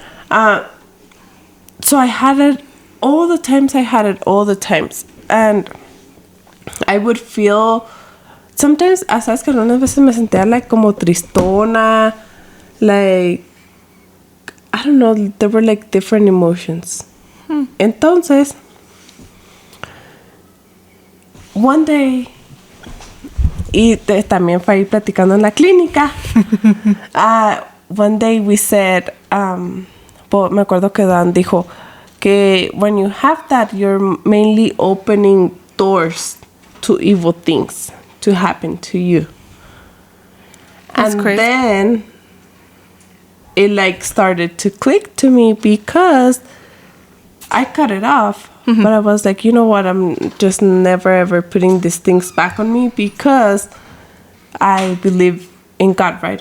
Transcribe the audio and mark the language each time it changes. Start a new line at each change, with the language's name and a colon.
English: So I had it all the times. And I would feel sometimes,
Spanish: sabes que algunas veces me sentía
English: like
Spanish: como tristona,
English: like I don't know, there were like different emotions. Entonces, one day,
Spanish: y también fue ahí platicando en la clínica,
English: one day we said,
Spanish: me acuerdo que Dan dijo que
English: when you have that, you're mainly opening doors to evil things to happen to you. That's and crazy. Then it like started to click to me because I cut it off. But I was like, you know what? I'm just never ever putting these things back on me because I believe in God, right?